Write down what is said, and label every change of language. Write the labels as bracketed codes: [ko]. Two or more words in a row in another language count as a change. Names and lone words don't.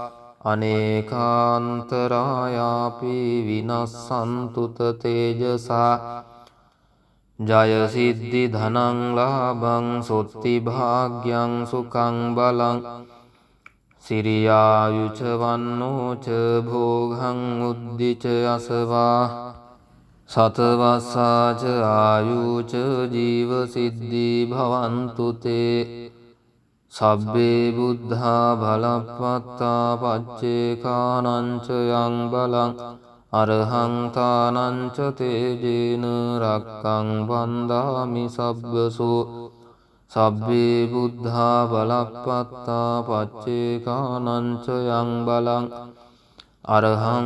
[pi] අනේකාන්තරායාපි විනස්සන්තුත තේජසා ජය සිද්ධි ධනං ලාභං සොත්ති භාග්‍යං සුඛං බලං සිරියායුච වන්නෝච භෝගං උද්දිච අසවා සතවස්සාච ආයුච ජීව සිද්ධි භවන්තු තේ සබ්බේ බුද්ධා බලප්පත්තා පච්චේකානංච යං බලං අරහං තානංච තේජේන රක්ඛං වන්දාමි සබ්බසෝ සබ්බේ බුද්ධා බලප්පත්තා පච්චේකානංච යං බලං අරහං